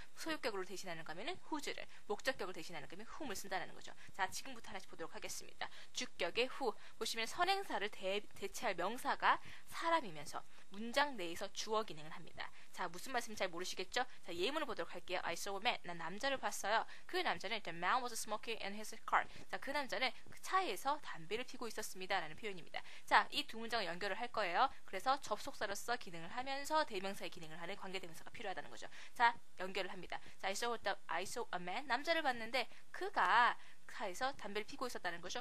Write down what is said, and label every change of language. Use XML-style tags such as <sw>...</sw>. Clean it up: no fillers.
<ko>소유격으로 대신하는 거면은 whose를, 목적격을 대신하는 거면 whom을 쓴다는 거죠. 자, 지금부터 하나씩 보도록 하겠습니다. 주격의 who 보시면 선행사를 대체할 명사가 사람이면서 문장 내에서 주어 기능을 합니다. 자, 무슨 말씀인지 잘 모르시겠죠? 자, 예문을 보도록 할게요.</ko> <en>I saw a man.</en> <ko>난 남자를 봤어요. 그 남자는</ko> <en>The man was smoking in his car.</en> <ko>자, 그 남자는 그 차에서 담배를 피고 있었습니다. 라는 표현입니다. 자, 이 두 문장을 연결을 할 거예요. 그래서 접속사로서 기능을 하면서 대명사의 기능을 하는 관계대명사가 필요하다는 거죠. 자, 연결을 합니다. 자,</ko> <en>I saw a man.</en> <ko>남자를 봤는데 그가 차에서 담배를 피고 있었다는 거죠.</ko>